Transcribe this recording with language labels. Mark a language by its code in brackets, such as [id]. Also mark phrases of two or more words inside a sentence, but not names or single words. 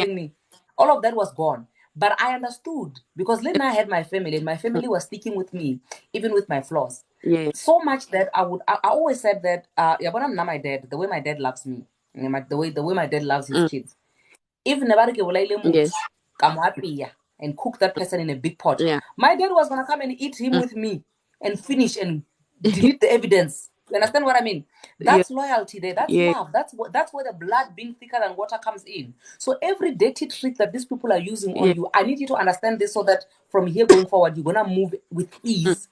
[en] calling me. All of that was gone. But I understood because then I had my family, and my family was sticking with me, even with my flaws. Yeah. So much that I always said that, yeah, but I'm not my dad, the way my dad loves me, the way my dad loves his kids. If never [st] ke bolaile motho, [en] Yes. [st] ka mo apeya [en] and cook that person in a big pot, Yeah. my dad was gonna come and eat him with me and finish and delete the evidence. You understand what I mean? Yeah. That's loyalty there. That's Yeah. love. That's where the blood being thicker than water comes in. So every dirty trick that these people are using on Yeah. you, I need you to understand this so that from here going forward, you're gonna move with ease.